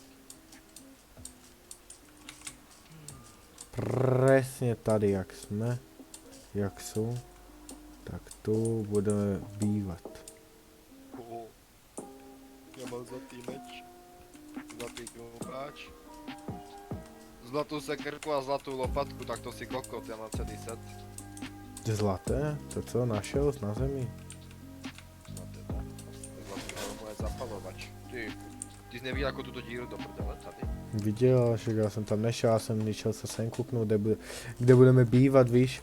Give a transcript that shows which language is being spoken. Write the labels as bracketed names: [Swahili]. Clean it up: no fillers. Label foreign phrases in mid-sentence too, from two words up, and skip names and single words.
[Slovak] Presne tady, jak sme, jak sú, tak tu budeme bývať. Ja mám zlatý meč, zlatý krumpáč, zlatú sekerku a zlatú lopatku, tak to si kokot, ja mám celý set. [Czech] Zlaté? To co, našel na zemi? No teda, zlatý moje zapalovač, ty. Ty jsi neviděl jako tuto díru do prdele tady? Viděl, že já jsem tam nešel, já jsem nešel se sem kouknout, kde budeme bývat, víš?